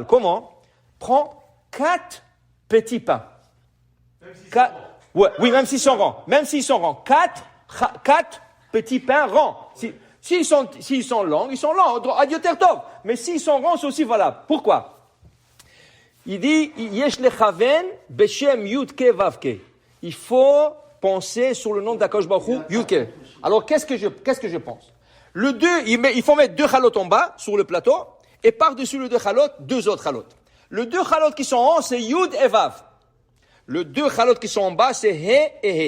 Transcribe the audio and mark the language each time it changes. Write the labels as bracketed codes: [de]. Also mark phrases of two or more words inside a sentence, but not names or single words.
[fr] Comment? Prends 4 petits pains. Oui, même s'ils sont ronds. 4 petits pains ronds. S'ils sont longs, ils sont longs. Adiotertov. Mais s'ils sont ronds, c'est aussi valable. Pourquoi? Il dit, [he] יש לכוון בשם יוד קי ואו קי. [fr] Il faut penser sur le nom d'Akadosh Baruch Hu, yudke. Alors, qu'est-ce que je pense? Le 2, il faut mettre 2 chalot en bas, sur le plateau, et par-dessus le 2 chalot, 2 autres chalot. Le 2 chalot qui sont en haut, c'est yud et vav. Le 2 chalot qui sont en bas, c'est he et he.